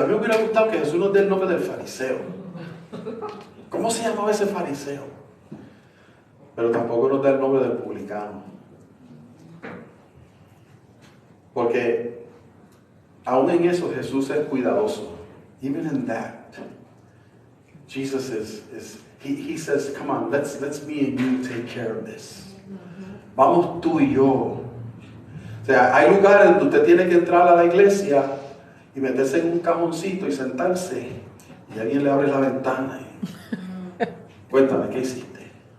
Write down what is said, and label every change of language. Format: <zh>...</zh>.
<es>A mí me hubiera gustado que Jesús nos dé el nombre del fariseo. ¿Cómo se llamaba ese fariseo? Pero tampoco nos da el nombre del publicano. Porque aún en eso Jesús es cuidadoso.</es> <en>Even in that, Jesus he says, come on, let's me and you take care of this.</en> <es>Vamos tú y yo. O sea, hay lugares donde usted tiene que entrar a la iglesia y meterse en un cajoncito y sentarse, y alguien le abre la ventana y, cuéntame, ¿qué hiciste?</es>